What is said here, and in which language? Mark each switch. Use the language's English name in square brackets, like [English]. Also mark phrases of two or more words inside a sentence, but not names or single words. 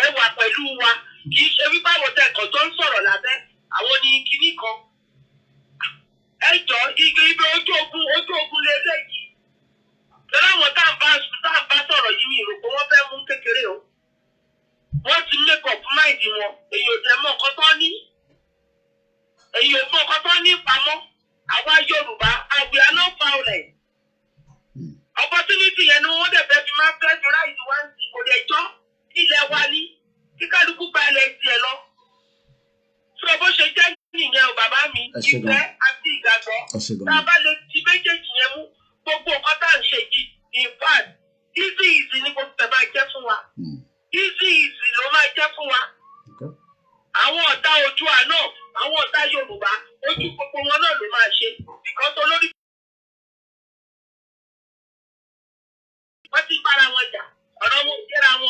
[Yoruba] Kì í ṣe wípé àwọn tẹ̀kọ̀ tó ń sọ̀rọ̀ lábẹ́ àwọn ní kinní kan. ibi ojú ogun lélẹ́yìí. Lọ́la àwọn tá à ń bá sọ̀rọ̀ yìí mi rò pé wọ́n fẹ́ mú kékeré o. Wọ́n ti [English] make up mind [Yoruba] wọn. Èyí ò tẹ̀ mọ́ nǹkan tó ní. Èyí ò mọ nǹkan tó ní pamọ́. Àwa Yorùbá, [English] we are not violent. [Yoruba] Opportunity yẹn ni wọ́n dẹ̀ fẹ́ fi máa fẹ́ fi ráìdì wá sí kò dẹ̀ jọ́ ilẹ̀ wa ní. Kí kálukú gba ilẹ̀ tiẹ̀ lọ. Sọ bó ṣe jẹ́ nìyẹn o bàbá mi. Ìfẹ́ àti ìgbàgbọ́. Tá a bá lè ti méjèèjì yẹn mú gbogbo nǹkan tá à ń ṣe yìí. [English] In fact, [Yoruba] easy ni gbogbo ẹ̀ máa jẹ́ fún wa. Easy ló máa jẹ́ fún wa. Àwọn ọ̀tá ojú àná, àwọn ọ̀tá Yorùbá, ojú gbogbo wọn náà ló máa ṣe. Because olórí wọ́n ti bára wọn jà, ọ̀rọ̀ wọn ò jẹ́ra wọn.